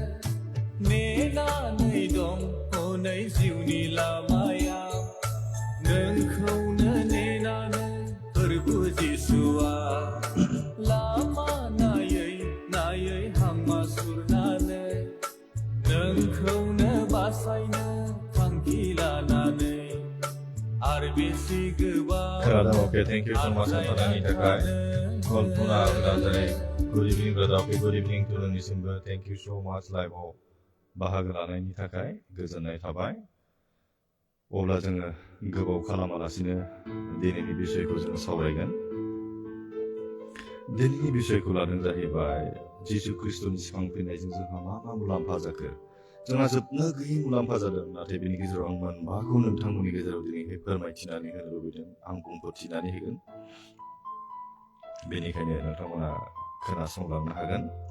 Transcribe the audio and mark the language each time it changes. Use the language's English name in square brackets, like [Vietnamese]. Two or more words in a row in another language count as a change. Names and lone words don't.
[Bodo] नेनानै दं हनै जिउनि लामायाव नोंखौनो नेनानै फोरबु जिसुआ लामा नायै नायै हामा सुरनानै नोंखौनो बासायनो थांखि लानानै आरो बेसे गोबाव खोनादों [English] okay thank you so much [Bodo] नोंथांनि थाखाय कल्पना नार्जारि [English] good evening brother okay good evening to [Bodo] नोंनिसिमबो [English] thank you so much [Bodo] लाइभआव बाहागो लानायनि थाखाय गोजोननाय थाबाय अब्ला जोङो गोबाव खालामालासिनो दिनैनि बिषयखौ जों सावरायगोन दिनैनि बिषयखौ लादों जाहैबाय जिसु ख्रीष्टनि सिखांफिननायजों जोंहा मा मा मुलाम्फा जाखो जोंहा जोबनो गैयै मुलाम्फा जादों नाथाय बेनि गेजेराव आं मोनबाखौ नोंथांमोननि गेजेराव दिनैहाय फोरमायथिनानै होनो लुबैदों आं बुंफोरथिनानै होगोन बेनिखायनो नोंथांमोना खोनासंलांनो हागोन